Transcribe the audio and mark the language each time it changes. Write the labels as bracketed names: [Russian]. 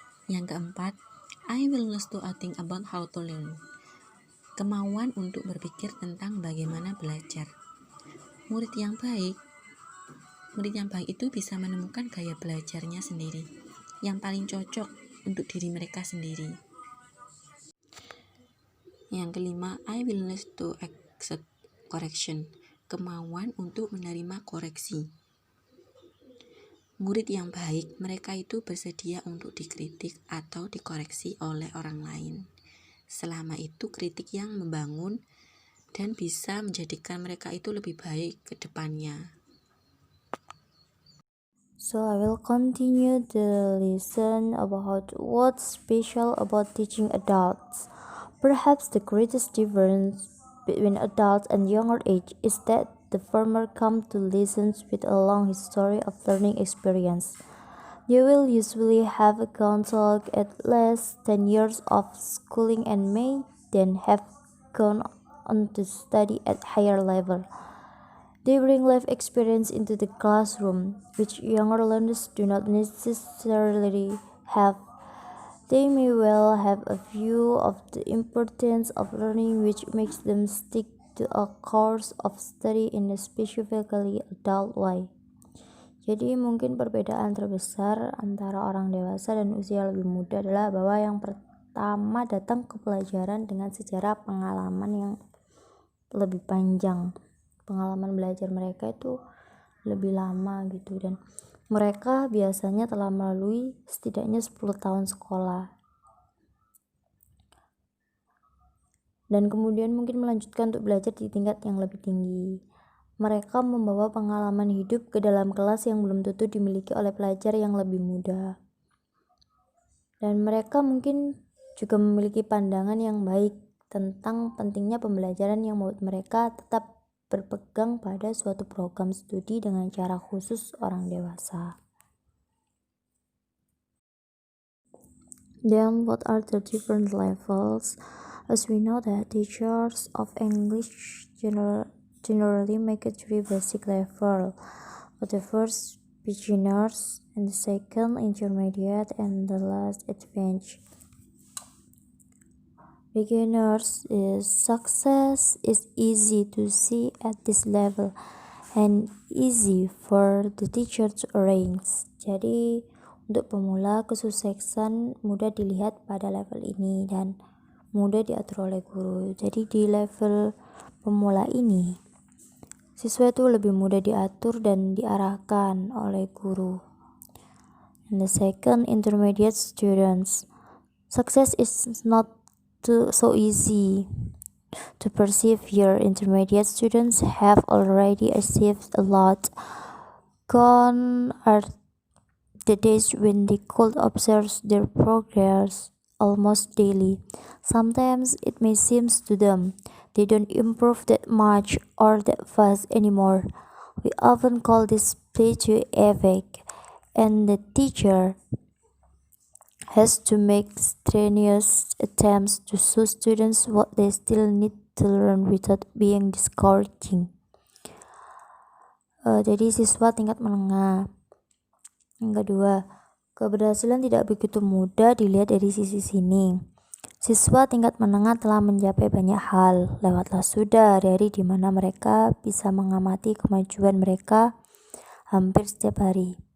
[Indonesian] Yang keempat, [English] I willingness to think about how to learn. [Indonesian] Kemauan untuk berpikir tentang bagaimana belajar. Murid yang baik itu bisa menemukan gaya belajarnya sendiri yang paling cocok untuk diri mereka sendiri. Yang kelima, [English] I willingness to accept correction. [Indonesian] Kemauan untuk menerima koreksi. Murid yang baik, mereka itu bersedia untuk dikritik atau dikoreksi oleh orang lain. Selama itu kritik yang membangun dan bisa menjadikan mereka itu lebih baik ke depannya. [English] So I will continue the lesson about what's special about teaching adults. Perhaps the greatest difference between adults and younger age is that the former come to lessons with a long history of learning experience. They will usually have gone through at least 10 years of schooling and may then have gone on to study at higher level. They bring life experience into the classroom, which younger learners do not necessarily have. They may well have a view of the importance of learning, which makes them stick to a course of study in a specifically adult way. [Indonesian] Jadi mungkin perbedaan terbesar antara orang dewasa dan usia lebih muda adalah bahwa yang pertama datang ke pelajaran dengan sejarah pengalaman yang lebih panjang. Pengalaman belajar mereka itu lebih lama gitu, dan mereka biasanya telah melalui setidaknya 10 tahun sekolah dan kemudian mungkin melanjutkan untuk belajar di tingkat yang lebih tinggi. Mereka membawa pengalaman hidup ke dalam kelas yang belum tentu dimiliki oleh pelajar yang lebih muda, dan mereka mungkin juga memiliki pandangan yang baik tentang pentingnya pembelajaran yang membuat mereka tetap berpegang pada suatu program studi dengan cara khusus orang dewasa. [English] Then what are the different levels? As we know that teachers of English generally make it 3 basic level. The first beginners, and the second intermediate, and the last advanced. Beginners is success is easy to see at this level and easy for the teacher to arrange. [Indonesian] Jadi untuk pemula kesuksesan mudah dilihat pada level ini dan mudah diatur oleh guru. Jadi di level pemula ini siswa itu lebih mudah diatur dan diarahkan oleh guru. [English] And the second, intermediate students. Success is not so easy to perceive here. Intermediate students have already achieved a lot. Gone are the days when they could observe their progress almost daily. Sometimes it may seem to them they don't improve that much or that fast anymore. We often call this plateau effect, and the teacher has to make strenuous attempts to show students what they still need to learn without being discouraging. [Indonesian] Jadi siswa tingkat menengah. Yang kedua, keberhasilan tidak begitu mudah dilihat dari sisi sini. Siswa tingkat menengah telah mencapai banyak hal, lewatlah sudah hari-hari di mana mereka bisa mengamati kemajuan mereka hampir setiap hari.